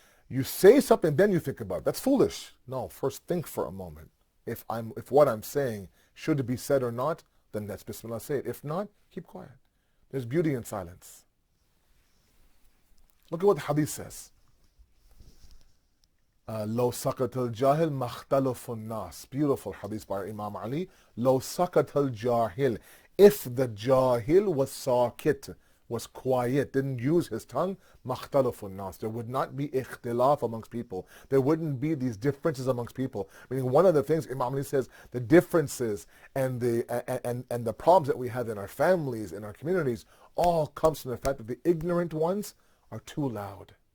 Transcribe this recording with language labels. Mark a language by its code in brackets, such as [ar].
[en] You say something, then you think about it. That's foolish. No, first think for a moment. If what I'm saying should be said or not, then let's Bismillah say it. If not, keep quiet. There's beauty in silence. Look at what the hadith says. [ar] لو سكت الجاهل ما اختلف الناس. [en] Beautiful hadith by Imam Ali. [ar] لو سكت الجاهل. [en] If the jahil was sakit, was quiet, didn't use his tongue, [ar] ما اختلف الناس. [en] There would not be ikhtilaf amongst people. There wouldn't be these differences amongst people. Meaning one of the things Imam Ali says, the differences and the problems that we have in our families, in our communities, all comes from the fact that the ignorant ones are too loud.